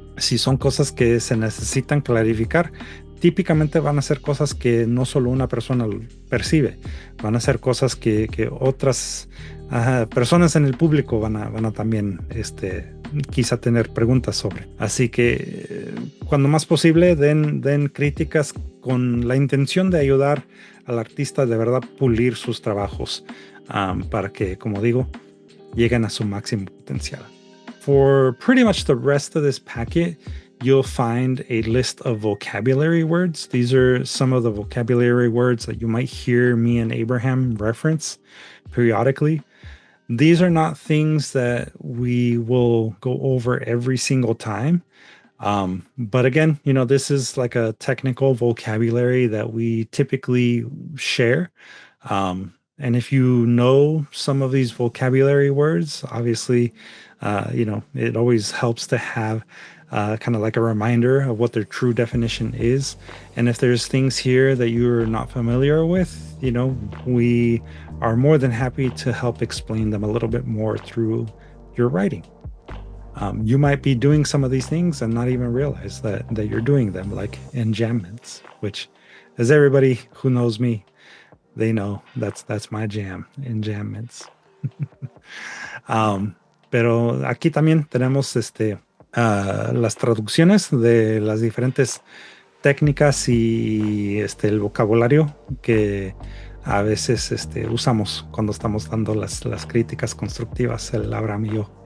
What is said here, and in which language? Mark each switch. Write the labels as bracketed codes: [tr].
[es] Si son cosas que se necesitan clarificar, típicamente van a ser cosas que no solo una persona percibe, van a ser cosas que otras personas en el público van a también quizá tener preguntas sobre. Así que cuando más posible den críticas con la intención de ayudar al artista de verdad pulir sus trabajos para que, como digo, lleguen a su máximo potencial. [en] For pretty much the rest of this packet, you'll find a list of vocabulary words. These are some of the vocabulary words that you might hear me and Abraham reference periodically. These are not things that we will go over every single time. But again, this is like a technical vocabulary that we typically share. And if you know some of these vocabulary words, obviously, it always helps to have kind of like a reminder of what their true definition is. And if there's things here that you're not familiar with, we are more than happy to help explain them a little bit more through your writing. You might be doing some of these things and not even realize that you're doing them, like enjambments, which, as everybody who knows me, they know that's my jam, enjambments. [es] Pero aquí también tenemos las traducciones de las diferentes técnicas y el vocabulario que a veces usamos cuando estamos dando las críticas constructivas, el Abraham y yo.